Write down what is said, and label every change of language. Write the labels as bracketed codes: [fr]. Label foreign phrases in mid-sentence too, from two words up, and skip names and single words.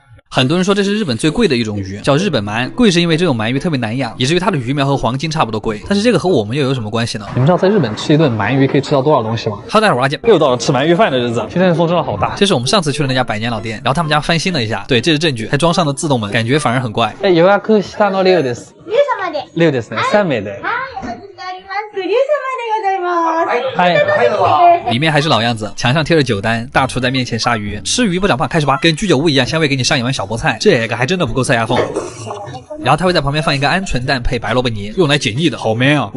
[zh] 很多人说这是日本最贵的一种鱼，叫日本鳗。贵是因为这种鳗鱼特别难养，以至于它的鱼苗和黄金差不多贵。但是这个和我们又有什么关系呢？你们知道在日本吃一顿鳗鱼可以吃到多少东西吗？好，大家好，我是阿健，又到了吃鳗鱼饭的日子。今天的风真的好大。这是我们上次去的那家百年老店，然后他们家翻新了一下，对，这是证据，还装上了自动门，感觉反而很怪。 [ja] 予約したのリュウです。リュウですね。3名で。 [zh] 里面还是老样子，墙上贴着酒单，大厨在面前杀鱼，吃鱼不长胖，开始吧，跟居酒屋一样，香味给你上一碗小菠菜，这个还真的不够塞牙缝。然后他会在旁边放一个鹌鹑蛋配白萝卜泥，用来解腻的，好 man 啊！